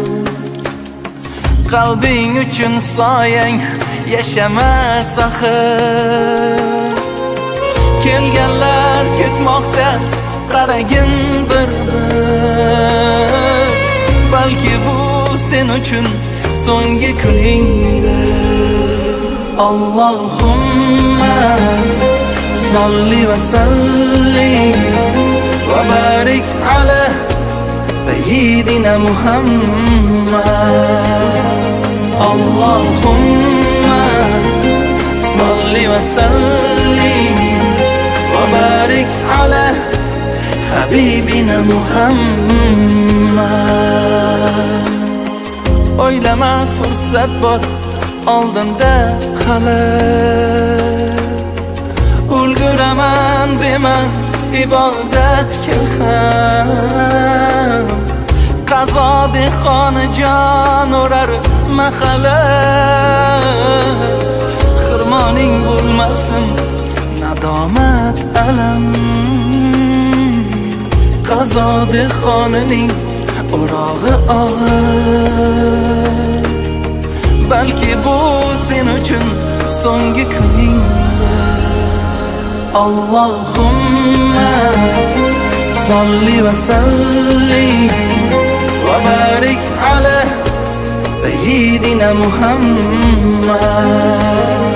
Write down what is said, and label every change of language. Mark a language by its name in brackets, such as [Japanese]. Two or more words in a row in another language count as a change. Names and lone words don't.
[Uzbek] Qalbing uchun soyang yashamas axir. Kelganlar ketmoqda qaragin bir-bir. Balki bu sen uchun so'nggi kuningdir. [Arabic] اللهم صل وسلم وبارك على سيدنا محمد. اللهم صل وسلم وبارك على حبيبنا محمد. [Uzbek] O'ylama fursat bor oldinda hali. Ulguraman dema ibodat ham. Qazo dehqoni jon urar mahali. Xirmoning bo'lmasin nadomat alam. Qazo dehqonining o'rog'i og'ir. Balki bu sen uchun so'nggi kuningdir. [Arabic] اللهم صل وسلم وبارك على سيدنا محمد.